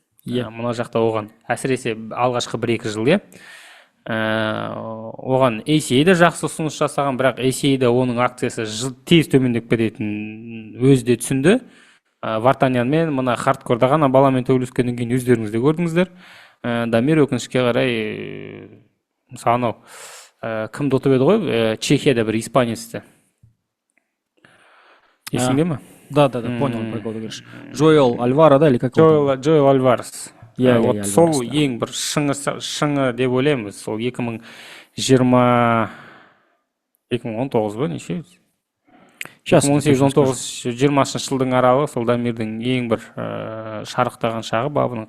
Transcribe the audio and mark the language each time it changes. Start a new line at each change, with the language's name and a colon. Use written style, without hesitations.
Kazakh: Мына жақта оған әсіресе алғашқы 1-2 жыл, иә. Оған ACA да жақсы ұсыныс жасаған, бірақ ACA да оның акциясы тез төмендеп кететінін өзі де түсінді. Вартанянмен мына хардкорда ғана баламен төбелескеннен кейін өздеріңіз де көрдіңіздер. Дамир өкінішке қарай мысалы кімді ұтып еді ғой? Чехияда бір испанецті. Есіңде ме?
Russian: Да, понял, про кого ты говоришь. Джоэл Альвара, да, или как? Джоэл Альварес. Вот
Kazakh: сол ең бір шыңы деп ойлаймын. Сол 2019 ба, неше? 18-19-20 жылдың аралығы сол Дамирдің ең бір шарықтаған шағы бабының.